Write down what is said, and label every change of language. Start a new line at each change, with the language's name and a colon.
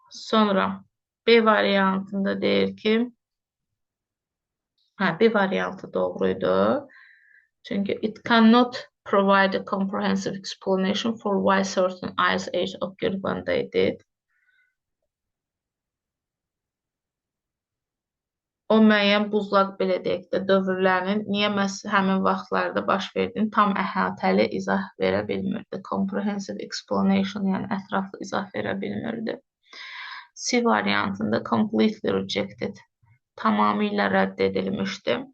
Azerbaijani: Sonra B variantında deyir ki, B variantı doğruydu. Çünki
English: it cannot provide a comprehensive explanation for why certain ice age occurred when they did.
Azerbaijani: O müəyyən buzlaq, belə deyək də, dövrlərinin niyə həmin vaxtlarda baş verdiyini tam əhatəli izah verə bilmirdi.
English: Comprehensive explanation,
Azerbaijani: yəni ətraflı izah verə bilmirdi. C variantında
English: completely rejected,
Azerbaijani: tamamilə rədd edilmişdi.